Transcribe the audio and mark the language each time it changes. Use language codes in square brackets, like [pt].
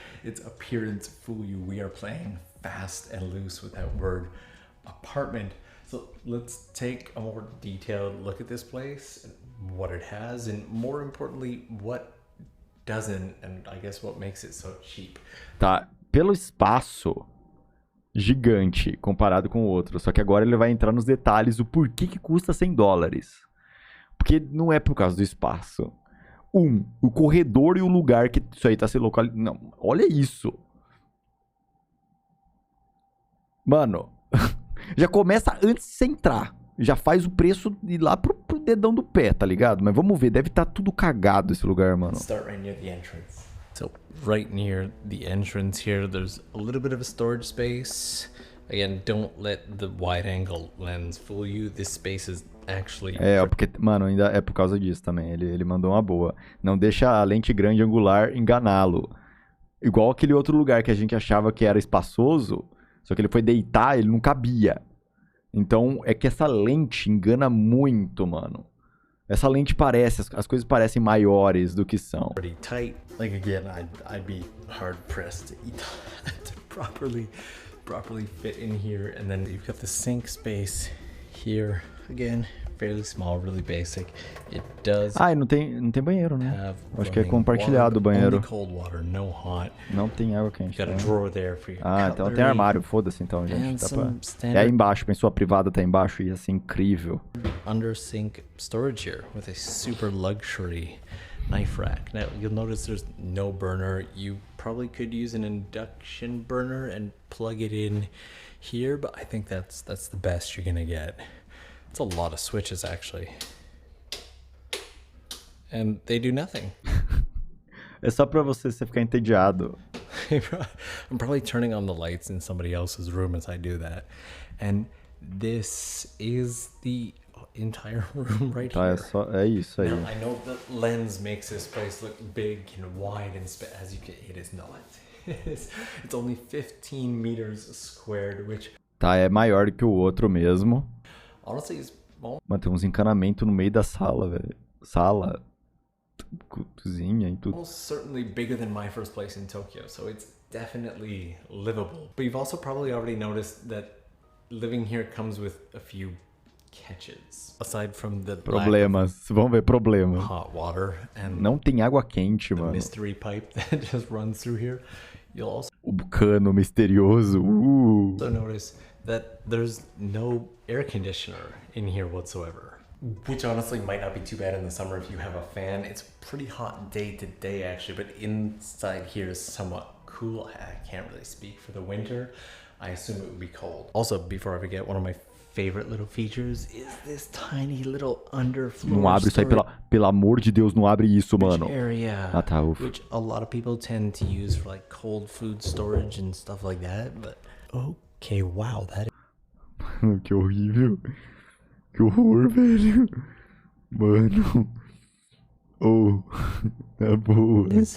[en] Its appearance fool you. We are playing fast and loose with that word apartment. So let's take a more detailed look at this place, what it has, and more importantly, what doesn't, and I guess what makes it so cheap. [pt] Tá, pelo espaço gigante comparado com o outro, só que agora ele vai entrar nos detalhes do porquê que custa $100. Porque não é por causa do espaço. O corredor e o lugar que isso aí tá se localizando. Não, olha isso. Mano, já começa antes de você entrar. Já faz o preço ir lá pro dedão do pé, tá ligado? Mas vamos ver, deve estar tudo cagado esse lugar, mano. [en] Start right near the entrance. So right near the entrance here, there's a little bit of a storage space. Again, don't let the wide angle lens fool you. This space is actually... [pt] porque, mano, ainda é por causa disso também. Ele mandou uma boa. Não deixa a lente grande angular enganá-lo. Igual aquele outro lugar que a gente achava que era espaçoso, só que ele foi deitar, ele não cabia. Então, é que essa lente engana muito, mano. Essa lente parece, as coisas parecem maiores do que são. [en] Pretty tight. Like again, I'd be hard pressed to properly fit in here. And then you've got the sink space here. Again, fairly small, really basic. It does. [pt] Ah, e não tem banheiro, né? Acho que é compartilhado o banheiro. [en] Only cold water, no hot. [pt] Não tem água quente. [en] You got a drawer there for your [pt] então tem armário. Foda-se então, gente. É aí embaixo, pensou a privada tá embaixo, ia ser incrível. [en] Under sink storage here with a super luxury knife rack. Now you'll notice there's no burner. You probably could use an induction burner and plug it in here, but I think that's the best you're gonna get. It's a lot of switches actually. And they do nothing. [pt] É só pra você ficar entediado. [en] I'm probably turning on the lights in somebody else's room as I do that. And this is the entire room right here. [pt] É isso aí. [en] Now, I know the lens makes this place look big and wide, and as you can, it is not. It's only 15 meters squared, which... [pt] Tá, é maior que o outro mesmo. [en] Honestly, it's small. [pt] Mano, tem uns encanamentos no meio da sala, velho. Sala, cozinha e tudo. [en] Almost certainly bigger than my first place in Tokyo, so it's definitely livable. But you've also probably already noticed that living here comes with a few catches. Aside from the [pt] problemas, vamos ver problemas. [en] Hot water and [pt] não tem água quente, mano. [en] Mystery pipe that just runs through here. You'll also [pt] o cano misterioso. [en] Also notice that there's no air conditioner in here whatsoever. Which honestly might not be too bad in the summer if you have a fan. It's pretty hot day to day actually, but inside here is somewhat cool. I can't really speak for the winter. I assume it would be cold. Also, before I forget, one of my favorite little features is this tiny little underfloor [pt] Não abre isso aí, pelo amor de Deus, não abre isso, mano. [en] area, [pt] Ah, tá, ufa. [en] which a lot of people tend to use for like cold food storage and stuff like that. But okay, wow, that [pt] Que horrível. Que horror, velho. Mano. Oh, tá boa.